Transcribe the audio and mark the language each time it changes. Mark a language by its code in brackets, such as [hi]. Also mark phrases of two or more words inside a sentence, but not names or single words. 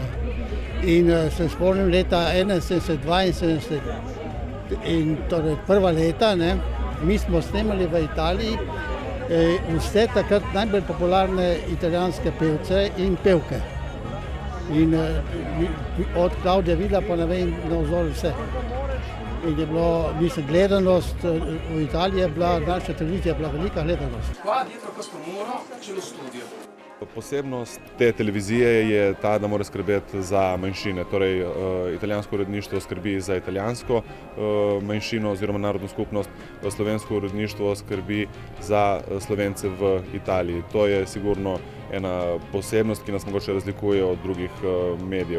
[sl] In se spomnim leta 71, 72 in torej prva leta, mi smo snemali v Italiji vse takrat najbolj popularne italijanske pevce in pevke. In od Claudia Villa pa ne vem navzor vse. In je bilo, mislim, gledanost v Italiji je bila, naša televizija je bila velika gledanost. [it] Qua dietro questo muro c'è lo studio. [sl] Posebnost te televizije je ta, da mora skrbeti za manjšine. Torej, italijansko uredništvo skrbi za italijansko manjšino oziroma narodno skupnost, slovensko uredništvo skrbi za Slovence v Italiji. To je sigurno ena posebnost, ki nas mogoče razlikuje od drugih medijev.